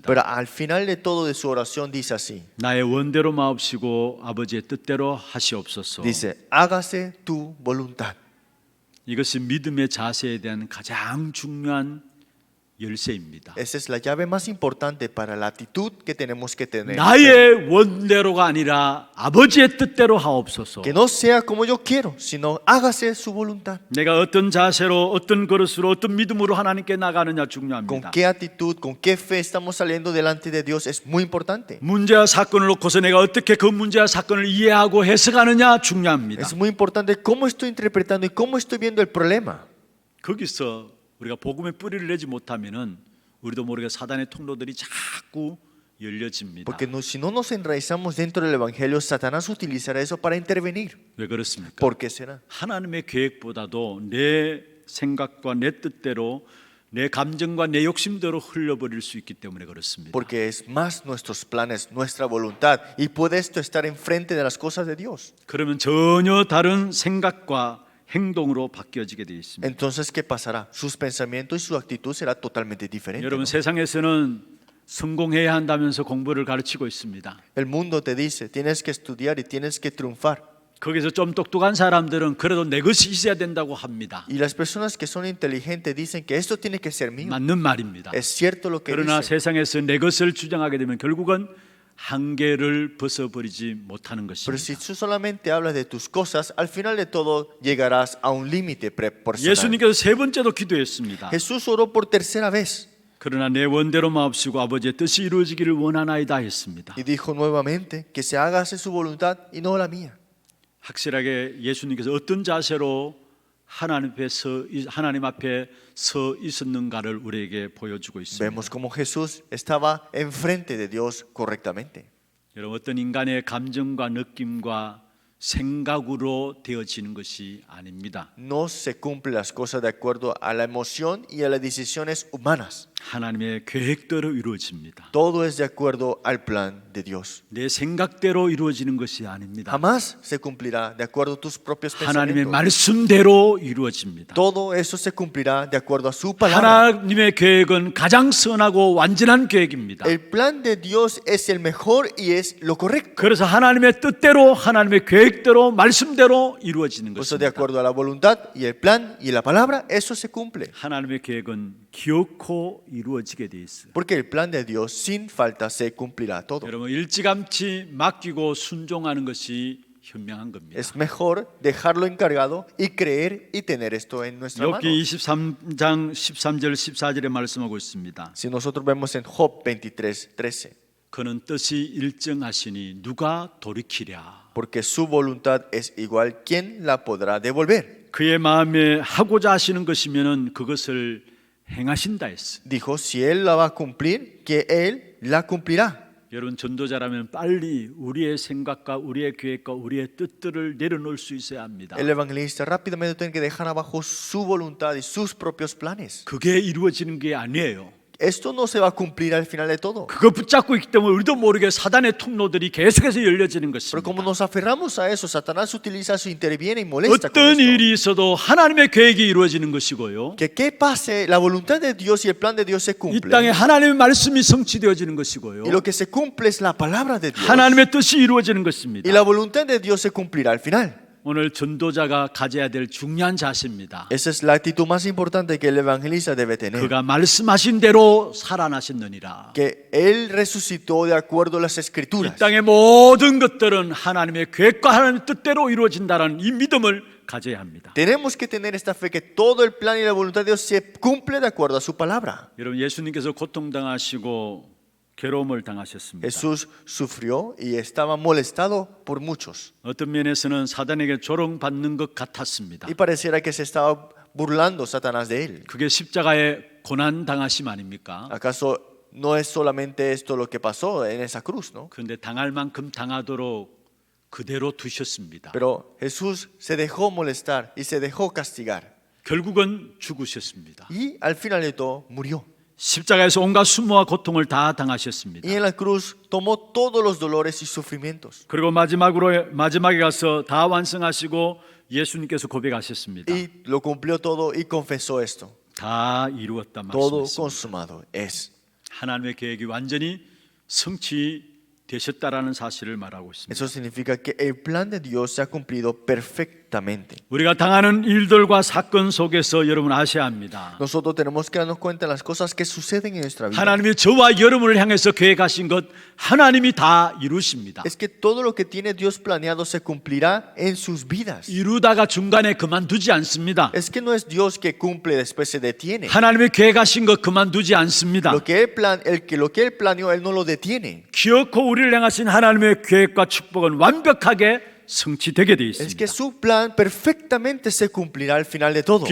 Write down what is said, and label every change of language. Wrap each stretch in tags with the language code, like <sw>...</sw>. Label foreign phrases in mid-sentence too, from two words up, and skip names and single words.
<es>Pero al final de todo de su oración dice así:</es> <ko>나의 원대로 마옵시고 아버지의 뜻대로 하시옵소서.</ko> <es>dice, hágase tu voluntad.</es> <ko>이것이 믿음의 자세에 대한 가장 중요한 열쇠입니다.</ko> <es>Esa es la llave más importante para la actitud que tenemos que tener.</es> <ko>나의 원대로가 아니라 아버지의 뜻대로 하옵소서.</ko> <es>Que no sea como yo quiero, sino hágase su voluntad.</es> <ko>내가 어떤 자세로 어떤 그릇으로 어떤 믿음으로 하나님께 나가느냐</ko> <es>Con</es> <ko>중요합니다.</ko> <es>qué actitud, con qué fe estamos saliendo delante de Dios es muy importante.</es> <ko>문제와 사건을 놓고서 내가 어떻게 그 문제와 사건을 이해하고 해석하느냐 중요합니다.</ko> <es>Es muy importante cómo estoy interpretando y cómo estoy viendo el problema.</es> <ko>거기서 우리가 복음의 뿌리를 내지 못하면은 우리도 모르게 사단의 통로들이 자꾸 열려집니다.</ko> <es>Porque si no nos enraizamos dentro del Evangelio, Satanás utilizará eso para intervenir.</es> <ko>왜 그렇습니까?</ko> <es>¿Por qué será?</es> <ko>하나님의 계획보다도 내 생각과 내 뜻대로 내 감정과 내 욕심대로 흘려버릴 수 있기 때문에 그렇습니다.</ko> <es>Porque es más nuestros planes, nuestra voluntad, y puede esto estar enfrente de las cosas de Dios.</es> <ko>그러면 전혀 다른 생각과 행동으로 바뀌어지게 되어 있습니다.</ko> <es>Entonces, ¿qué pasará? Sus pensamientos y su actitud será totalmente diferente.</es> <ko>여러분</ko> <es>¿no?</es> <ko>세상에서는 성공해야 한다면서 공부를 가르치고 있습니다.</ko> <es>El mundo te dice, tienes que estudiar y tienes que triunfar.</es> <ko>거기서 좀 똑똑한 사람들은 그래도 내 것이 있어야 된다고 합니다.</ko> <es>Y las personas que son inteligentes dicen que esto tiene que ser mío.</es> <ko>맞는 말입니다.</ko> <es>Es cierto lo que</es> <ko>그러나</ko> <es>dicen.</es> <ko>세상에서 내 것을 주장하게 되면 결국은 한계를 벗어버리지 못하는</ko> <es>Pero si</es> <ko>것입니다.</ko> <es>tú solamente hablas de tus cosas, al final de todo llegarás a un límite personal.</es> <ko>예수님께서 세 번째도 기도했습니다.</ko> <es>Jesús oró por tercera vez</es> <ko>그러나 내 원대로 마옵시고 아버지의 뜻이 이루어지기를 원하나이다 했습니다.</ko> <es>y dijo nuevamente que se hágase su voluntad y no la mía.</es> <ko>확실하게 예수님께서 어떤 자세로 하나님 앞에 서 있었는가를 우리에게 보여주고 있습니다.</ko> <es>Vemos como Jesús estaba enfrente de Dios correctamente.</es> <ko>여러분, 어떤 인간의 감정과 느낌과 생각으로 되어지는 것이 아닙니다.</ko> <es>No se cumplen las cosas de acuerdo a la emoción y a las decisiones humanas.</es> <ko>하나님의 계획대로 이루어집니다.</ko> <es>Todo es de acuerdo al plan de Dios.</es> <ko>내 생각대로 이루어지는 것이 아닙니다.</ko> <es>Jamás se cumplirá de acuerdo a tus propios</es> <ko>하나님의</ko> <es>pensamientos.</es> <ko>말씀대로 이루어집니다.</ko> <es>Todo eso se cumplirá de acuerdo a su palabra.</es> <ko>하나님의 계획은 가장 선하고 완전한 계획입니다.</ko> <es>El plan de Dios es el mejor y es lo correcto.</es> <ko>그래서 하나님의 뜻대로 하나님의 계획대로 말씀대로 이루어지는</ko> <es>Por eso de</es> <ko>것입니다.</ko> <es>acuerdo a la voluntad y el plan y la palabra, eso se cumple.</es> <ko>하나님의 계획은 기어코 이루어지게 돼 있어요.</ko> <es>Porque el plan de Dios sin falta se cumplirá todo.</es> <ko>여러분, 일찌감치 맡기고 순종하는 것이 현명한 겁니다.</ko> <es>Es mejor dejarlo encargado y creer y tener esto en nuestra mano.</es> <ko>욥기 23장 13절 14절에 말씀하고 있습니다.</ko> <es>Si nosotros vemos en Job 23:13,</es> <ko>그는 뜻이 일정하시니 누가 돌이키랴.</ko> <es>porque su voluntad es igual, ¿quién la podrá devolver?</es> <ko>그의 마음에 하고자 하시는 것이면은 그것을 행하신다 했어.</ko> <es>Dijo, si él la va a cumplir, que él la cumplirá.</es> <ko>여러분, 전도자라면 빨리 우리의 생각과 우리의 계획과 우리의 뜻들을 내려놓을 수 있어야 합니다.</ko> <es>El evangelista rápidamente tiene que dejar abajo su voluntad y sus propios planes.</es> <ko>그게 이루어지는 게 아니에요.</ko> <es>Esto no se va a cumplir al final de todo.</es> <ko>그거 붙잡고 있기 때문에 우리도 모르게 사단의 통로들이 계속해서 열려지는</ko> <es>Pero como</es> <ko>것입니다.</ko> <es>nos aferramos a eso, Satanás utiliza eso, interviene y molesta con</es> <ko>어떤</ko> <es>esto.</es> <ko>일이 있어도 하나님의 계획이 이루어지는 것이고요.</ko> <es>Que qué pase, la voluntad de Dios y el plan de Dios se</es> <ko>이</ko> <es>cumple.</es> <ko>땅에 하나님의 말씀이 성취되어지는 것이고요.</ko> <es>Y lo que se cumple es la palabra de Dios.</es> <ko>하나님의 뜻이 이루어지는</ko> <es>Y</es> <ko>것입니다.</ko> <es>la voluntad de Dios se cumplirá al final.</es> <ko>오늘 전도자가 가져야 될 중요한 자세입니다.</ko> <es>Esa es la actitud más importante que el evangelista debe tener.</es> <ko>그가 말씀하신 대로 살아나셨느니라.</ko> <es>Que él resucitó de acuerdo a las</es> <ko>이</ko> <es>escrituras.</es> <ko>땅의 모든 것들은 하나님의 계획과 하나님의 뜻대로 이루어진다는 이 믿음을 가져야 합니다.</ko> <es>Tenemos que tener esta fe que todo el plan y la voluntad de Dios se cumple de acuerdo a su palabra.</es> <ko>여러분, 예수님께서 고통당하시고 괴로움을 당하셨습니다.</ko> <es>Jesús sufrió y estaba molestado por muchos.</es> <ko>어떤 면에서는 사단에게 조롱받는 것 같았습니다.</ko> <es>Y pareciera que se estaba burlando Satanás de él.</es> <ko>그게 십자가의 고난 당하심 아닙니까?</ko> <es>¿Acaso no es solamente esto lo que pasó en esa cruz, no?</es> <ko>그런데 당할 만큼 당하도록 그대로 두셨습니다.</ko> <es>Pero Jesús se dejó molestar y se dejó castigar.</es> <ko>결국은 죽으셨습니다.</ko> <es>Y al final de todo murió.</es> <ko>십자가에서 온갖 수모와 고통을 다 당하셨습니다.</ko> <es>Y en la cruz tomó todos los dolores y sufrimientos.</es> <ko>그리고 마지막에 가서 다 완성하시고 예수님께서 고백하셨습니다.</ko> <es>Y lo cumplió todo y confesó esto.</es> <ko>다 이루었다</ko> <es>Todo</es> <ko>말씀했습니다.</ko> <es>consumado es.</es> <ko>하나님의 계획이 완전히 성취되셨다라는 사실을 말하고 있습니다.</ko> <es>Eso significa que el plan de Dios se ha cumplido perfectamente.</es> <ko>우리가 당하는 일들과 사건 속에서 여러분 아셔야 합니다.</ko> <es>Nosotros tenemos que darnos cuenta de las cosas que suceden en nuestra vida.</es> <ko>하나님이 저와 여러분을 향해서 계획하신 것 하나님이 다 이루십니다.</ko> <es>Es que todo lo que tiene Dios planeado se cumplirá en sus vidas.</es> <ko>이루다가 중간에 그만두지 않습니다.</ko> <es>Es que no es Dios que cumple después se detiene.</es> <ko>하나님이 계획하신 것 그만두지 않습니다.</ko> <es>Lo que él planeó, él no lo detiene.</es> <ko>기어코 우리를 향하신 하나님의 계획과 축복은 완벽하게 성취되게 되어</ko> <es>Es</es> <ko>있습니다.</ko> <es>que su plan perfectamente se cumplirá al final de todo.</es>